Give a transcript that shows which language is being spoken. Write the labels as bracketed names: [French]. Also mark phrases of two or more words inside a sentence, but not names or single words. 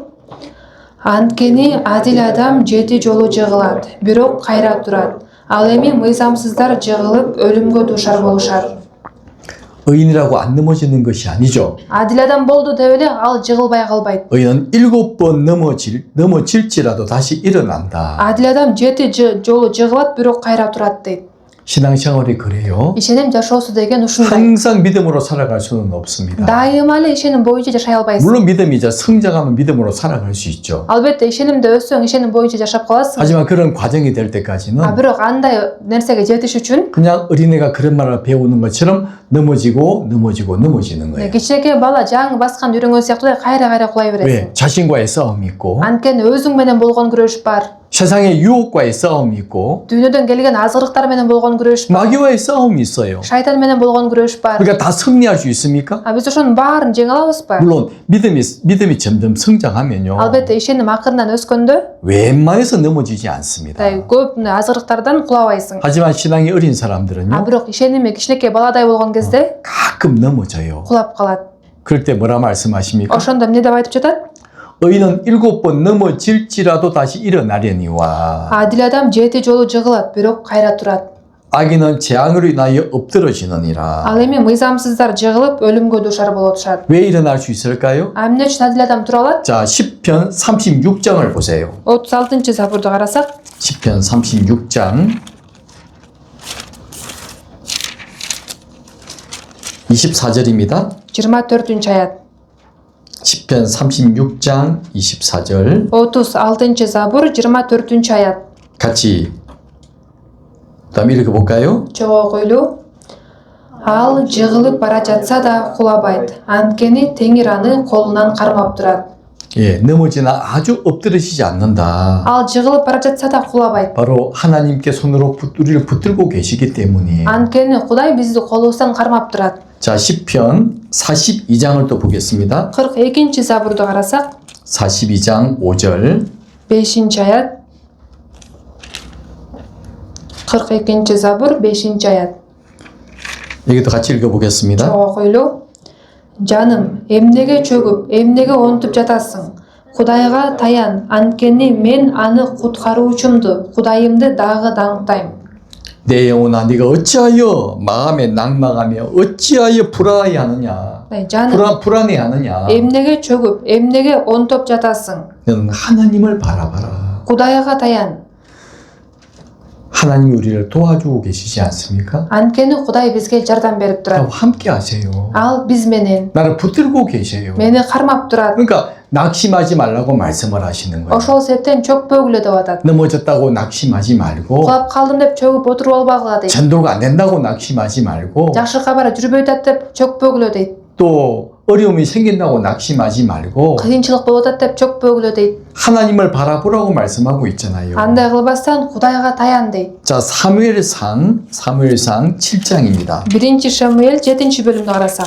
[Kyrgyz] Анткени адил адам 7 жолу жыгылат, бирок кайра турат. Ал эми мыйзамсыздар жыгылып өлүмгө дуушар болушар. [Korean] 의인이라고 안 넘어지는 것이 아니죠. [Kyrgyz] Адил адам болду деп эле ал жыгылбай калбайт. [Korean] 의인은 7번 넘어질지라도 다시 일어난다. [Kyrgyz] Адил адам 7 жолу жыгылат, бирок кайра турат дейт. [Korean] 신앙생활이 그래요. [Kyrgyz] Ишеним жашоосу деген ушундай. [Korean] 항상 믿음으로 살아갈 수는 없습니다. [Kyrgyz] Дайыма эле ишеним боюнча жашай албайсың. [Korean] 물론 믿음이 이제 성장하면 믿음으로 살아갈 수 있죠. [Kyrgyz] Албетте ишенимде өссөң ишеним боюнча жашап каласың. [Korean] 하지만 그런 과정이 될 때까지는 [Kyrgyz] бирок андай нерсеге жетиш үчүн [Korean] 그냥 어린애가 그런 말을 배우는 것처럼 넘어지는 거예요. [Kyrgyz] кичинекей бала жаңы баскан үйрөнгөн сыяктуу кайра кулай бересиң. [Korean] 왜? 자신과의 싸움이 있고 [Kyrgyz] Анткени өзүң менен болгон күрөш бар. [Korean] 세상의 유혹과의 싸움이 있고 [Kyrgyz] Дүйнөдөн келген азгырыктар менен болгон күрөш бар. [Korean] 마귀와의 싸움이 있어요. [Kyrgyz] Шайтан менен болгон күрөш бар. [Korean] 그러니까 다 승리할 수 있습니까? [Kyrgyz] Биз ошонун баарын жеңе алабызбы? [Korean] 물론 믿음이 점점 성장하면요. [Kyrgyz] Албетте ишеним акырынан өскөндө [Korean] 웬만해서 넘어지지 않습니다. [Kyrgyz] көп азгырыктардан кулабайсың. [Korean] 하지만 신앙이 어린 사람들은요. [Kyrgyz] бирок ишеними кичинекей баладай болгон кезде [Korean] 가끔 넘어져요. [Kyrgyz] кулап калат. [Korean] 그럴 때 뭐라 말씀하십니까? [Kyrgyz] Ошондо эмне деп айтып жатат? [Korean] 의인은 7번 넘어질지라도 다시 일어나려니와 [Kyrgyz] Адил адам 7 жолу жыгылат, бирок кайра турат. [Korean] 악인은 재앙으로 인하여 엎드러지느니라. [Kyrgyz] Ал эми мыйзамсыздар жыгылып өлүмгө дуушар болушат. [Korean] 왜 일어날 수 있을까요? [Kyrgyz] Эмне үчүн адил адам тура алат? [Korean] 자, 10편 36장을 보세요. [Kyrgyz] 36 забурду карасак, [Korean] 10편 36장 24절입니다. [Kyrgyz] 24 аят. [Korean] 10편 36장 24절 [Kyrgyz] 36 забур 24 аят. [Korean] 같이 다음 읽어볼까요? [Kyrgyz] Чогуу окуйлу. Ал жыгылып бара жатса да кулабайт. Анткени Теңир аны колунан кармап турат. [Korean] 예, 넘어지나 아주 엎드러지지 않는다. [Kyrgyz] Ал жыгылып бара жатса да кулабайт. [Korean] 바로 하나님께 손으로 우리를 붙들고 계시기 때문이에요. [Kyrgyz] Анткени Кудай бизди колубуздан кармап турат. [Korean] 자, 10편 42장을 또 보겠습니다. [Kyrgyz] 42 забурду карасак, [Korean] 42장 5절 [Kyrgyz] 5 аят. 42 забур 5 аят. [Korean] 여기도 같이 읽어보겠습니다. [Kyrgyz] Чоға қойлу. Жаным, эмнеге чөгүп, эмнеге онтуп жатасың? Кудайга таян, анткени мен аны куткаруучумду, Кудайымды дагы даңктайм. [Korean] 내 영혼아 네가 어찌하여 마음에 낙망하며 어찌하여 불안해하느냐 [Kyrgyz] Жаным, [Korean] 불안해하느냐 [Kyrgyz] эмнеге чөгүп, эмнеге онтоп жатасың? [Korean] 너는 하나님을 바라봐라. [Kyrgyz] Кудайга таян. [Korean] 하나님이 우리를 도와주고 계시지 않습니까? [Kyrgyz] Анткени Кудай бизге жардам берип турат. [Korean] 그럼 함께 하세요. [Kyrgyz] Ал биз менен, [Korean] 나를 붙들고 계세요. [Kyrgyz] мени кармап турат. [Korean] 그러니까 낙심하지 말라고 말씀을 하시는 거예요. [Kyrgyz] Ошол себептен чөкпөгүлө деп атат. [Korean] 넘어졌다고 낙심하지 말고 [Kyrgyz] Кулап калдым деп чөгүп отуруп албагыла дейт. [Korean] 전도가 안 된다고 낙심하지 말고 [Kyrgyz] Жакшы кабар жүрбөй атат деп чөкпөгүлө дейт. [Korean] 또 어려움이 생긴다고 낙심하지 말고 [Kyrgyz] Кыйынчылык болуп атат деп чөкпөгүлө дейт. [Korean] 하나님을 바라보라고 말씀하고 있잖아요. [Kyrgyz] Андай кылбастан Кудайга таян дейт. [Korean] 자, 사무엘상 7장입니다. [Kyrgyz] 1 Шамуэль 7 бөлүмдү карасак.